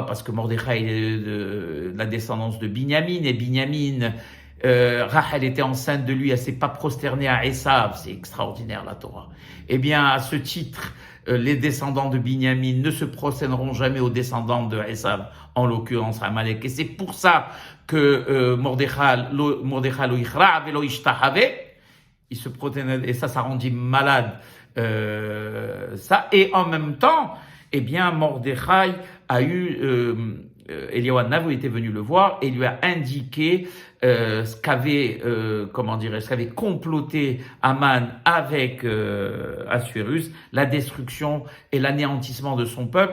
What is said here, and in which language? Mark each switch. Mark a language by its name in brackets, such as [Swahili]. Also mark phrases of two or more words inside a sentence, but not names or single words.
[French] Parce que Mordechai est de la descendance de Binyamin, et Binyamin, Rachel était enceinte de lui, elle s'est pas prosternée à Esav. C'est extraordinaire, la Torah. Eh bien, à ce titre, les descendants de Binyamin ne se prosterneront jamais aux descendants de Esav, en l'occurrence Amalek. Et c'est pour ça que Mordechai [Hebrew] לא יכרע ולא ישתחוה, [French] il se prosternait, et ça rendit malade ça. Et en même temps, eh bien, Mordechai a eu, Eliyahu Hanavi était venu le voir et lui a indiqué ce qu'avait comploté Haman avec Assuérus, la destruction et l'anéantissement de son peuple.